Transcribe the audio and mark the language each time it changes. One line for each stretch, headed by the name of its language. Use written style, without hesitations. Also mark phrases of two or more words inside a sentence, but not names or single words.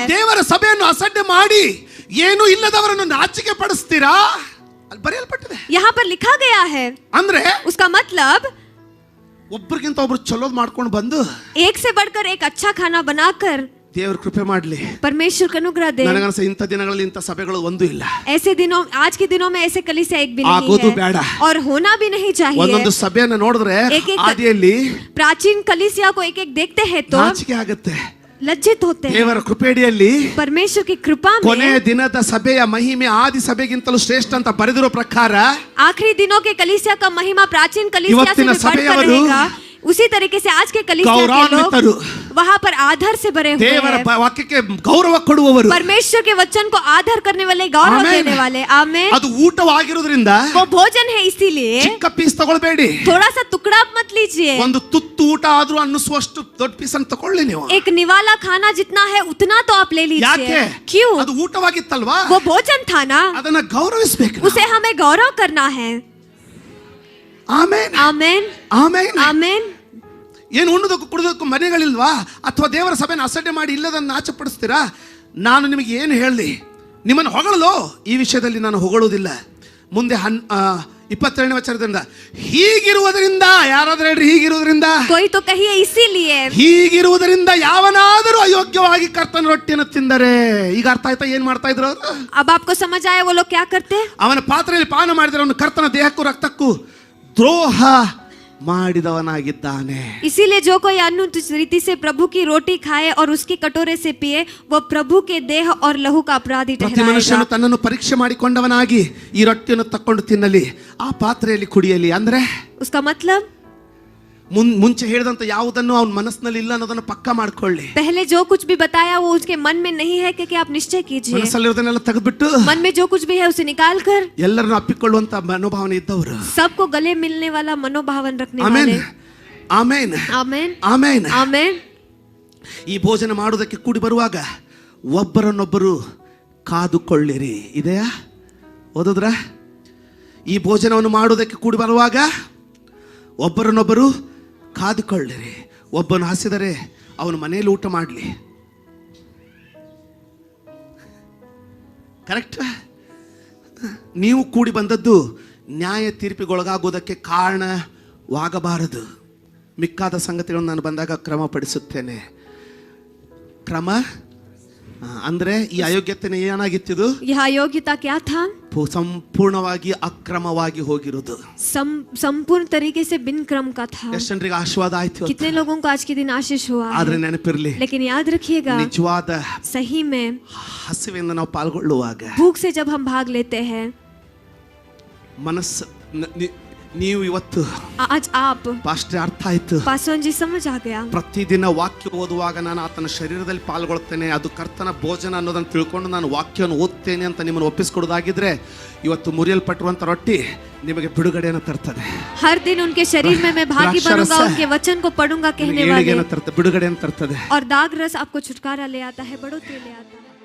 Hindi: है।
Kannada: ದೇವರ ಸಭೆಯನ್ನು ಅಸಡ್ಡೆ ಮಾಡಿ ಏನು ಇಲ್ಲದವರನ್ನು ನಾಚಿಕೆ ಪಡಿಸ್ತೀರಾ, ಅಲ್ಲಿ ಬರೆಯಲ್ಪಟ್ಟಿದೆ।
Hindi: यहाँ पर लिखा गया है,
Kannada: ಅಂದ್ರೆ
Hindi: उसका मतलब
Kannada: ಒಬ್ಬರಿಗಿಂತ ಒಬ್ರು ಚಲೋದ್ ಮಾಡ್ಕೊಂಡು ಬಂದು
Hindi: एक से बढ़कर एक अच्छा खाना बनाकर
Kannada: ದೇವ್ರ ಕೃಪೆ ಮಾಡ್ಲಿ।
Hindi: परमेश्वर का अनुग्रह दे।
Kannada: ನನಗನ್ಸ ಇಂಥ ದಿನಗಳಲ್ಲಿ ಇಂಥ ಸಭೆಗಳು ಒಂದು ಇಲ್ಲ।
Hindi: ऐसे दिनों, आज के दिनों में ऐसे कलीसिया एक भी
Kannada: आगोदु
Hindi: नहीं
Kannada: ಬೇಡ।
Hindi: है और होना भी नहीं चाहिए।
Kannada: ಒಂದೊಂದು ಸಭೆಯನ್ನ ನೋಡಿದ್ರೆ
Hindi: एक-एक
Kannada: ಆದಿಯಲ್ಲಿ
Hindi: प्राचीन कलीसिया को एक एक देखते हैं तो
Kannada: ನಾಚಿಕೆ ಆಗುತ್ತೆ।
Hindi: लज्जित होते हैं।
Kannada: ದೇವರ ಕೃಪೆಡಿಯಲ್ಲಿ
Hindi: परमेश्वर की कृपा
Kannada: ಕೊನೆಯ
Hindi: में
Kannada: ದಿನದ ಸಭೆಯ ಮಹಿಮೆ ಆದಿ ಸಭೆಗಿಂತಲೂ ಶ್ರೇಷ್ಠ ಅಂತ ಬರೆದಿರೋ ಪ್ರಕಾರ
Hindi: आखिरी दिनों के कलीसिया का महिमा प्राचीन कलीसिया से
Kannada: ಇವತ್ತಿನ
Hindi: भी बढ़कर
Kannada: ಸಭೆಯವರು
Hindi: रहेगा। उसी तरीके से आज के कलीसिया के
Kannada: ಗೌರವಾನ್ವಿತರು,
Hindi: लोग वहाँ पर आधार से भरे हुए
Kannada: ದೇವರ
Hindi: हैं।
Kannada: ವಾಕ್ಯಕ್ಕೆ ಗೌರವ ಕೊಡುವವರು,
Hindi: परमेश्वर के वचन को आधार करने वाले, गौरव आमेन। देने वाले। आमेन।
Kannada: ಅದು ಊಟವಾಗಿರೋದ್ರಿಂದ
Hindi: वो भोजन है, इसीलिए
Kannada: ಚಿಕ್ಕ ಪೀಸ್ ತಗೊಳ್ಬೇಡಿ।
Hindi: थोड़ा सा टुकड़ा मत लीजिए।
Kannada: ಒಂದು ತುತ್ತು ಊಟ ಆದ್ರೂ ಅನ್ನಿಸುವಷ್ಟು ದೊಡ್ಡ ಪೀಸ್ ಅಂತ ತಗೊಳ್ಳಿ ನೀವು।
Hindi: एक निवाला खाना जितना है उतना तो आप ले
Kannada: ಯಾಕೆ?
Hindi: लीजिए। क्यों?
Kannada: ಅದು ಊಟವಾಗಿತ್ತಲ್ವಾ,
Hindi: वो भोजन था ना,
Kannada: ಅದನ್ನ ಗೌರವಿಸಬೇಕು।
Hindi: उसे हमें गौरव करना है।
Kannada: ಆಮೇನ್
Hindi: आमेन,
Kannada: ಆಮೇನ್।
Hindi: आमेन।
Kannada: ಏನು ಉಣ್ಣುದಕ್ಕೂ ಕುಡಿದಕ್ಕೂ ಮನೆಗಳಿಲ್ವಾ, ಅಥವಾ ದೇವರ ಸಭೆನ ಅಸಡ್ಡೆ ಮಾಡಿ ಇಲ್ಲದನ್ನು ನಾಚಪಡಿಸ್ತೀರಾ? ನಾನು ನಿಮಗೆ ಏನು ಹೇಳಲಿ, ನಿಮ್ಮನ್ನು ಹೊಗಳಲು ಈ ವಿಷಯದಲ್ಲಿ ನಾನು ಹೊಗಳುವುದಿಲ್ಲ। ಮುಂದೆ 22ನೇ ವಚನದಿಂದ, ಹೀಗಿರುವುದರಿಂದ, ಯಾರಾದ್ರೂ ಹೇಳ್ರಿ ಹೀಗಿರುವುದರಿಂದ,
Hindi: कोई तो कहिए इसीलिए,
Kannada: ಹೀಗಿರುವುದರಿಂದ ಯಾವನಾದರೂ ಅಯೋಗ್ಯವಾಗಿ ಕರ್ತನ ರೊಟ್ಟಿಯನ್ನು ತಿಂದರೆ, ಈಗ ಅರ್ಥ ಆಯ್ತಾ ಏನ್ ಮಾಡ್ತಾ ಇದ್ರು ಅವರು?
Hindi: अब आपको समझ आया वो लोग क्या करते?
Kannada: ಅವನ ಪಾತ್ರೆಯಲ್ಲಿ ಪಾನ ಮಾಡಿದರೆ ಅವನು ಕರ್ತನ ದೇಹಕ್ಕೂ ರಕ್ತಕ್ಕೂ ದ್ರೋಹ ಮಾಡಿದವನಾಗಿದ್ದಾನೆ।
Hindi: इसीलिए जो कोई अनुचित रीति से प्रभु की रोटी खाए और उसके कटोरे से पिए, वो प्रभु के देह और लहू का अपराधी
Kannada: ಪ್ರತಿ ಮನುಷ್ಯನು
Hindi: ठहराएगा।
Kannada: ತನ್ನನ್ನು ಪರೀಕ್ಷೆ ಮಾಡಿಕೊಂಡವನಾಗಿ ಈ ರೊಟ್ಟಿಯನ್ನು ತಕ್ಕೊಂಡು ತಿನ್ನಲಿ, ಆ ಪಾತ್ರೆಯಲ್ಲಿ ಕುಡಿಯಲಿ। ಅಂದ್ರೆ
Hindi: उसका मतलब
Kannada: ಮುಂಚೆ ಹೇಳಿದಂತ ಯಾವುದನ್ನು ಅವನ ಮನಸ್ಸಿನಲ್ಲಿ ಇಲ್ಲ ಅನ್ನೋದನ್ನ ಪಕ್ಕಾ ಮಾಡ್ಕೊಳ್ಳಿ.
Hindi: पहले जो कुछ भी बताया वो उसके मन में नहीं है कि आप निश्चय कीजिए.
Kannada: ಮನಸ್ಸಲ್ಲಿರೋದನ್ನೆಲ್ಲ ತೆಗೆದ್ಬಿಟ್ಟು
Hindi: मन में जो कुछ भी है उसे निकाल कर
Kannada: ಎಲ್ಲರನ್ನು ಅಪ್ಪಿಕೊಳ್ಳುವಂತ ಮನೋಭಾವನೆ ಇದ್ದವರು.
Hindi: सबको गले मिलने वाला मनोभावन रखने
Kannada: ಆಮೆನ್,
Hindi: वाले.
Kannada: ಆಮೆನ್,
Hindi: आमेन
Kannada: ಆಮೆನ್.
Hindi: आमेन.
Kannada: ಈ ಭೋಜನ ಮಾಡುವುದಕ್ಕೆ ಕೂಡಿ ಬರುವಾಗ ಒಬ್ಬರನ್ನೊಬ್ಬರು ಕಾದುಕೊಳ್ಳಿರಿ. ಇದೆಯಾ? ಓದಿದ್ರ? ಈ ಭೋಜನವನ್ನು ಮಾಡುವುದಕ್ಕೆ ಕೂಡಿ ಬರುವಾಗ ಒಬ್ಬರನ್ನೊಬ್ಬರು ಕಾದುಕೊಳ್ಳಿರಿ. ಒಬ್ಬನು ಹಸಿದರೆ ಅವನು ಮನೆಯಲ್ಲಿ ಊಟ ಮಾಡಲಿ. ಕರೆಕ್ಟ್? ನೀವು ಕೂಡಿ ಬಂದದ್ದು ನ್ಯಾಯ ತೀರ್ಪಿಗೊಳಗಾಗುವುದಕ್ಕೆ ಕಾರಣವಾಗಬಾರದು. ಮಿಕ್ಕಾದ ಸಂಗತಿಗಳನ್ನು ನಾನು ಬಂದಾಗ ಕ್ರಮಪಡಿಸುತ್ತೇನೆ. ಕ್ರಮ ಅಂದ್ರೆ ಈ ಅಯೋಗ್ಯತೆ ಏನಾಗಿತ್ತಿದು?
Hindi: यह अयोग्यता क्या था?
Kannada: ಸಂಪೂರ್ಣವಾಗಿ ಅಕ್ರಮವಾಗಿ ಹೋಗಿರುವುದು.
Hindi: संपूर्ण तरीके से बिन क्रम का था.
Kannada: ಎಷ್ಟು ಜನರಿಗೆ ಆಶೀರ್ವಾದ ಆಯ್ತು?
Hindi: कितने लोगों को आज के दिन आशीष हुआ
Kannada: ಆದ್ರೆ
Hindi: है.
Kannada: ನೆನಪಿರಲಿ,
Hindi: लेकिन याद रखिएगा,
Kannada: ನಿಜವಾದ
Hindi: सही में
Kannada: ಹಸಿವೆಯಿಂದ ನಾವು ಪಾಲ್ಗೊಳ್ಳುವಾಗ
Hindi: भूख से जब हम भाग लेते हैं,
Kannada: ಮನಸ್ಸು ನೀವು ಇವತ್ತು
Hindi: आज आप
Kannada: ಪಾಸ್ಟರ್ ಅರ್ಥ ಆಯ್ತು.
Hindi: पासवान जी समझ आ गया.
Kannada: ಪ್ರತಿದಿನ ವಾಕ್ಯ ಓದುವಾಗ ನಾನು ಆತನ ಶರೀರದಲ್ಲಿ ಪಾಲ್ಗೊಳ್ತೇನೆ, ಅದು ಕರ್ತನ ಭೋಜನ ಅನ್ನೋದನ್ನು ತಿಳ್ಕೊಂಡು ನಾನು ವಾಕ್ಯವನ್ನು ಓದ್ತೇನೆ ಅಂತ ನಿಮ್ಮನ್ನು ಒಪ್ಪಿಸ್ಕೊಡೋದಾಗಿದ್ರೆ ಇವತ್ತು ಮುರಿಯಲ್ಪಟ್ಟಿರುವಂತ ರೊಟ್ಟಿ ನಿಮಗೆ ಬಿಡುಗಡೆಯನ್ನು ತರ್ತದೆ.
Hindi: हर दिन उनके शरीर में मैं भागी बनूंगा, उनके वचन को पढ़ूंगा कहने वाले,
Kannada: ಬಿಡುಗಡೆಯನ್ನು ತರ್ತದೆ.
Hindi: और दाग रस आपको छुटकारा ले आता है, बढ़ोतरी ले आता है.